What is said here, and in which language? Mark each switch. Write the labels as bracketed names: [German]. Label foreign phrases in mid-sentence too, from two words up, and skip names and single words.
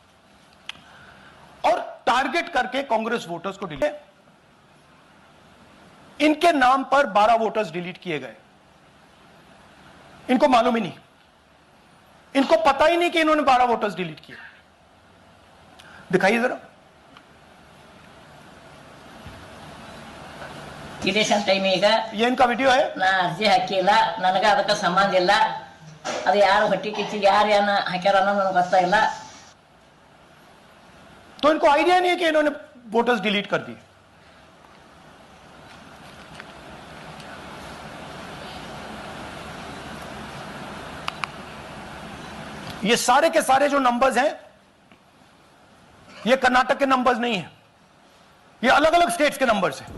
[Hindi] और टारगेट करके कांग्रेस वोटर्स को डिलीट, इनके नाम पर 12 वोटर्स डिलीट किए गए। इनको मालूम ही नहीं, इनको पता ही नहीं कि इन्होंने 12 वोटर्स डिलीट किए। दिखाइए जरा। [English] election time [Kannada] ಈಗ [Hindi] ये इनका वीडियो है। [Kannada] ನಾ ಅರ್ಜಿ ಹಾಕಿಲ್ಲ, ನನಗೆ ಅದಕ್ಕೆ ಸಂಬಂಧ ಇಲ್ಲ। ಅದು ಯಾರು ಹೊಟ್ಟಿ ಕಿಚ್ಚಿಗೆ ಯಾರು ಏನ ಹಾಕ್ಯಾರ ಅನ್ನೋದು ನನಗೆ ಗೊತ್ತಾಗಿಲ್ಲ। [Hindi] तो इनको आइडिया नहीं है कि इन्होंने वोटर्स डिलीट कर दिए। ये सारे के सारे जो नंबर्स हैं, ये कर्नाटक के नंबर्स नहीं है, ये अलग अलग स्टेट्स के नंबर्स हैं।